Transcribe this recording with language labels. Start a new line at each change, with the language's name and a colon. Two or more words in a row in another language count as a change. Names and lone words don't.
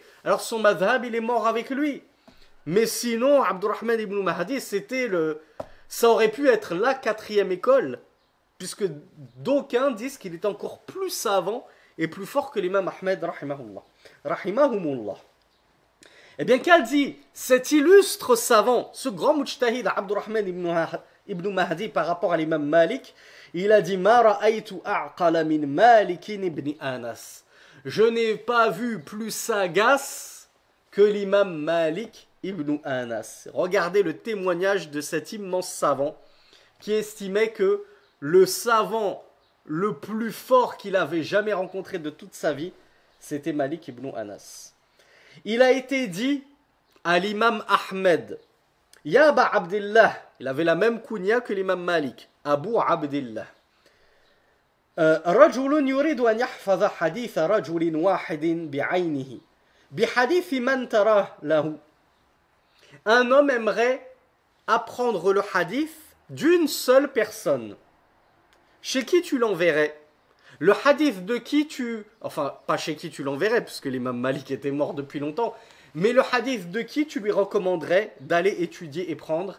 French: Alors son madhab, il est mort avec lui. Mais sinon, Abdurrahman ibn Mahdi, ça aurait pu être la 4e école, puisque d'aucuns disent qu'il est encore plus savant et plus fort que l'imam Ahmed, rahimahumullah. Eh bien, qu'a dit cet illustre savant, ce grand mujtahid Abdurrahman ibn Mahdi par rapport à l'imam Malik? Il a dit
Arabic: ما رأيت أعقل من مالك بن أنس.
French: Je n'ai pas vu plus sagace que l'imam Malik ibn Anas. Regardez le témoignage de cet immense savant qui estimait que le savant le plus fort qu'il avait jamais rencontré de toute sa vie, c'était Malik ibn Anas. Il a été dit à l'imam Ahmed,
Arabic: يا أبا عبد الله,
French: il avait la même kunya que l'imam Malik, Abu Abdillah.
Arabic: رجل يريد أن يحفظ حديث رجل واحد بعينه بحديث من تراه له.
French: Un homme aimerait apprendre le hadith d'une seule personne. Chez qui tu l'enverrais? Le hadith de qui tu... Enfin, pas chez qui tu l'enverrais, puisque l'imam Malik était mort depuis longtemps, mais le hadith de qui tu lui recommanderais d'aller étudier et prendre?